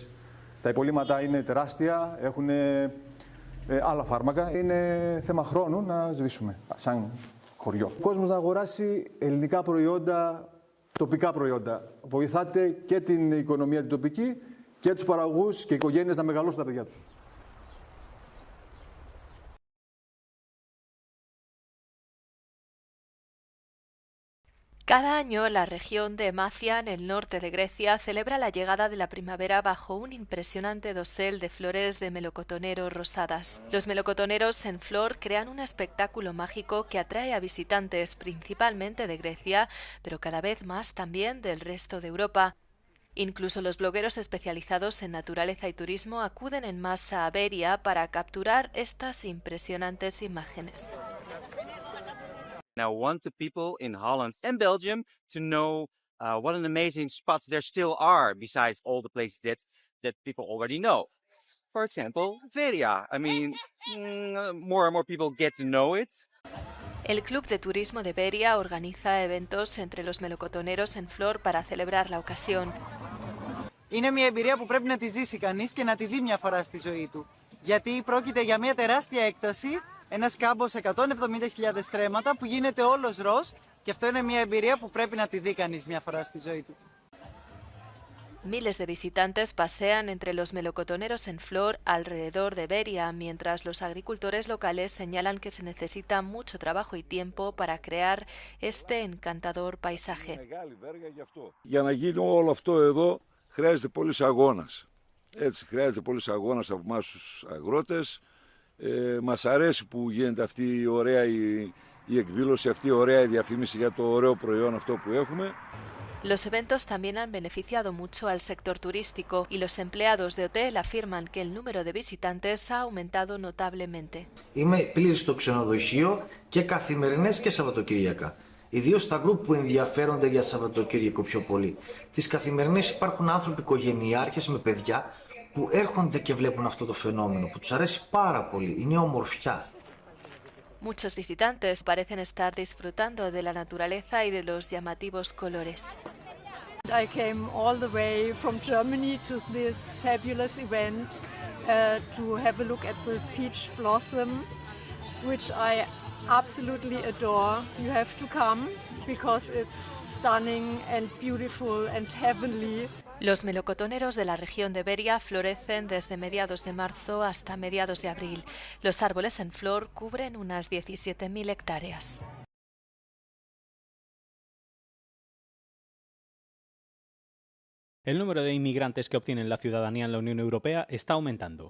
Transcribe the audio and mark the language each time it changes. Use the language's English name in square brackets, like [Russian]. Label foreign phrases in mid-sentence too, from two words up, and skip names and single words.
[Greek] Τα υπολείμματα είναι τεράστια, έχουν άλλα φάρμακα. Είναι θέμα χρόνου να σβήσουμε σαν χωριό. Ο κόσμος να αγοράσει ελληνικά προϊόντα, τοπικά προϊόντα. Βοηθάτε και την οικονομία την τοπική και τους παραγωγούς και οι οικογένειες να μεγαλώσουν τα παιδιά τους. [Spanish] Cada año, la región de Emathia, en el norte de Grecia, celebra la llegada de la primavera bajo un impresionante dosel de flores de melocotoneros rosadas. Los melocotoneros en flor crean un espectáculo mágico que atrae a visitantes principalmente de Grecia, pero cada vez más también del resto de Europa. Incluso los blogueros especializados en naturaleza y turismo acuden en masa a Beria para capturar estas impresionantes imágenes. [English] I want the people in Holland and Belgium to know what an amazing spots there still are besides all the places that people already know. For example, Veria. I mean, more and more people get to know it. [Spanish] El Club de Turismo de Beria organiza eventos entre los melocotoneros en flor para celebrar la ocasión. [Greek] Είναι μια εμπειρία που πρέπει να τη ζήσει κανείς και να τη δει μια φορά στη ζωή του. Γιατί πρόκειται για μια τεράστια έκταση, ένας κάμπος 170.000 στρέμματα που γίνεται όλος ροζ και αυτό είναι μια εμπειρία που πρέπει να τη δει κανείς μια φορά στη ζωή του. [Spanish] Miles de visitantes pasean entre los melocotoneros en flor alrededor de Beria, mientras los agricultores locales señalan que se necesita mucho trabajo y tiempo para crear este encantador paisaje. [Greek] Για να γίνει όλο αυτό εδώ χρειάζεται πολύς αγώνας. Έτσι, χρειάζεται πολύς αγώνας από εμάς τους αγρότες. Μας αρέσει που γίνεται αυτή η ωραία η εκδήλωση, αυτή η ωραία διαφήμιση για το ωραίο προϊόν αυτό που έχουμε. [Spanish] Los eventos también han beneficiado mucho al sector turístico y los empleados de hotel afirman que el número de visitantes ha aumentado notablemente. [Greek] Είμαι πλήρης στο ξενοδοχείο και καθημερινές και Σαββατοκύριακα. Ιδίως τα γκρουπ που ενδιαφέρονται για Σαββατοκύριακο πιο πολύ. Τις καθημερινές υπάρχουν άνθρωποι οικογενειάρχες με παιδιά που έρχονται και βλέπουν αυτό το φαινόμενο, που τους αρέσει πάρα πολύ. Είναι ομορφιά. [Spanish] Muchos visitantes parecen estar disfrutando de la naturaleza y de los llamativos colores. [English] I came all the way from Germany to this fabulous event to have a look at the peach blossom, which I absolutely adore. You have to come because it's stunning and beautiful and heavenly. [Spanish] Los melocotoneros de la región de Beria florecen desde mediados de marzo hasta mediados de abril. Los árboles en flor cubren unas 17.000 hectáreas. El número de inmigrantes que obtienen la ciudadanía en la Unión Europea está aumentando.